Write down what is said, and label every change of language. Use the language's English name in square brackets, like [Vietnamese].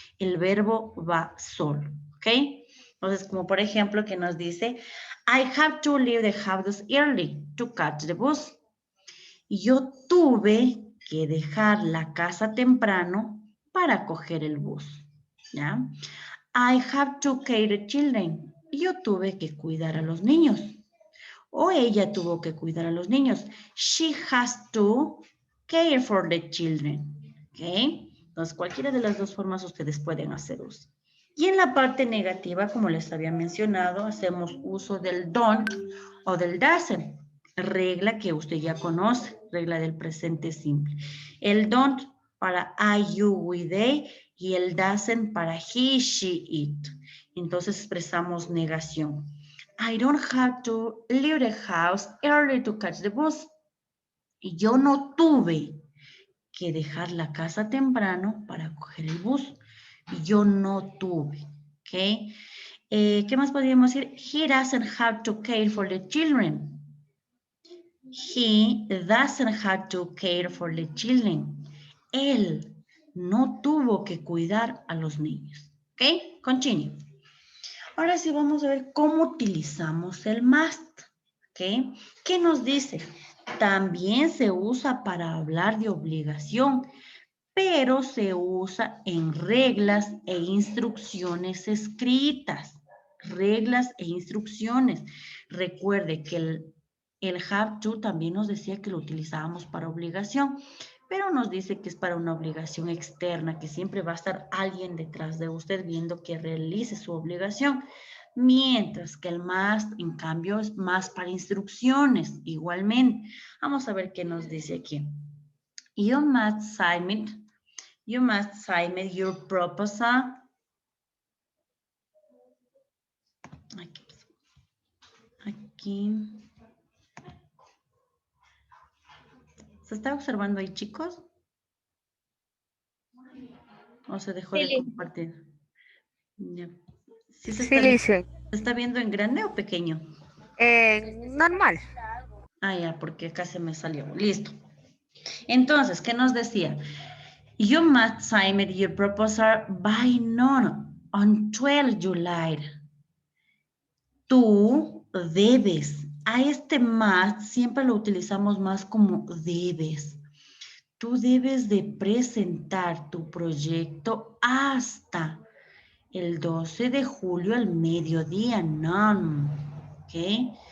[Spanish] El verbo va solo, ¿ok? Entonces, como por ejemplo que nos dice, [English] I have to leave the house early to catch the bus. [Spanish] Yo tuve que dejar la casa temprano para coger el bus, ¿ya? [English] I have to care the children. [Spanish] Yo tuve que cuidar a los niños. O ella tuvo que cuidar a los niños. [English] She has to care for the children. ¿Ok? [Spanish] Entonces, cualquiera de las dos formas ustedes pueden hacer uso. Y en la parte negativa, como les había mencionado, hacemos uso del don't o del doesn't. Regla que usted ya conoce, regla del presente simple. El don't para I, you, we, they y el doesn't para he, she, it. Entonces expresamos negación. [English] I don't have to leave the house early to catch the bus. [Spanish] Y yo no tuve que dejar la casa temprano para coger el bus. Y yo no tuve, ¿ok? ¿Qué más podríamos decir? [English] He doesn't have to care for the children. He doesn't have to care for the children. [Spanish] Él no tuvo que cuidar a los niños. ¿Ok? Continue. Ahora sí vamos a ver cómo utilizamos el must. ¿Ok? ¿Qué nos dice? También se usa para hablar de obligación, pero se usa en reglas e instrucciones escritas. Reglas e instrucciones. Recuerde que el have to también nos decía que lo utilizábamos para obligación, pero nos dice que es para una obligación externa, que siempre va a estar alguien detrás de usted viendo que realice su obligación. Mientras que el must, en cambio, es más para instrucciones, igualmente. Vamos a ver qué nos dice aquí. [English] You must submit your proposal. [Spanish] Aquí. ¿Se está observando ahí, chicos? ¿O se dejó de compartir? Ya. ¿Sí se está viendo en grande o pequeño? Normal. Ah, ya, porque acá se me salió. Listo. Entonces, ¿qué nos decía? [English] You must submit your proposal by noon on 12 July. [Spanish] Tú debes. A este must siempre lo utilizamos más como debes. Tú debes de presentar tu proyecto hasta el 12 de julio al mediodía, no, ¿ok?